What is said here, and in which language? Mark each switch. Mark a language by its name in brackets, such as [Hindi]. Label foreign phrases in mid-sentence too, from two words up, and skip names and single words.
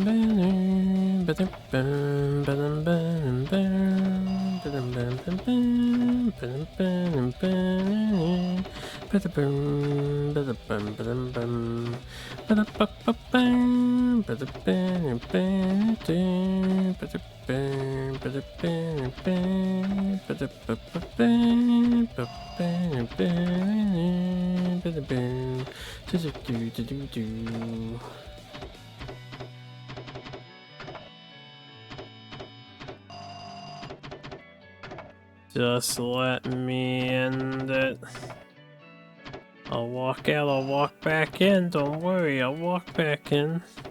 [English] bam, ba-dum, bam, ba-dum, bam, bam, ba-dum, bam, bam, bam, ba-dum, bam, bam, ba-da-bum, ba-da-bum, ba-dum, bum, ba-da-ba-ba-bam, ba-da-bam, bam, dum, ba-da-bam, ba-da-bam, bam, ba-da-ba-ba-bam, ba-bam, bam, ba-da-bam, do-do-do-do-do-do. Just let me end it. I'll walk out, I'll walk back in, don't worry, I'll walk back in.